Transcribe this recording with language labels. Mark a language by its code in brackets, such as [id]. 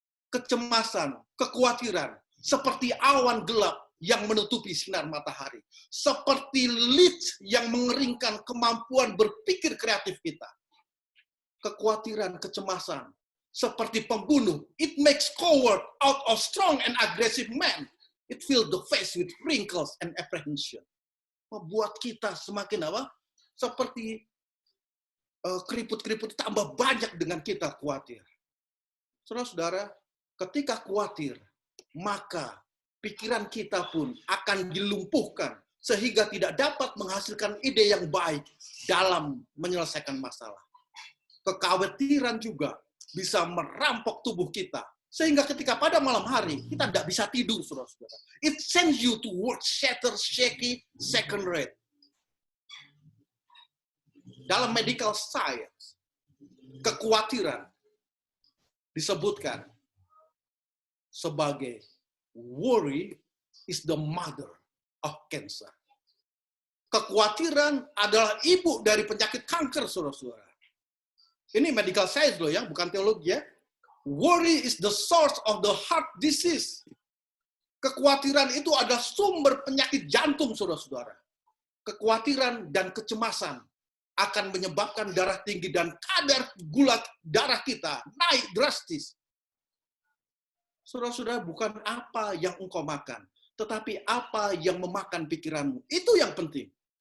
[id] Kecemasan, kekhawatiran, seperti awan gelap yang menutupi sinar matahari. Seperti leech yang mengeringkan kemampuan berpikir kreatif kita. Kekhawatiran, kecemasan, seperti pembunuh. [en] It makes coward out of strong and aggressive man. It fills the face with wrinkles and apprehension. [id] Membuat kita semakin apa? Seperti keriput-keriput tambah banyak dengan kita khawatir. Saudara-saudara, ketika khawatir, maka pikiran kita pun akan dilumpuhkan sehingga tidak dapat menghasilkan ide yang baik dalam menyelesaikan masalah. Kekhawatiran juga bisa merampok tubuh kita. Sehingga ketika pada malam hari, kita tidak bisa tidur, saudara-saudara. [en] It sends you to work shatter, shaky, second rate. [id] Dalam medical science, kekhawatiran disebutkan sebagai [en] worry is the mother of cancer. [id] Kekhawatiran adalah ibu dari penyakit kanker, saudara-saudara. Ini medical science loh ya, bukan teologi ya. [en] Worry is the source of the heart disease. [id] Kekhawatiran itu adalah sumber penyakit jantung, saudara-saudara. Kekhawatiran dan kecemasan akan menyebabkan darah tinggi dan kadar gula darah kita naik drastis. Saudara-saudara, bukan apa yang engkau makan, tetapi apa yang memakan pikiranmu. Itu yang penting.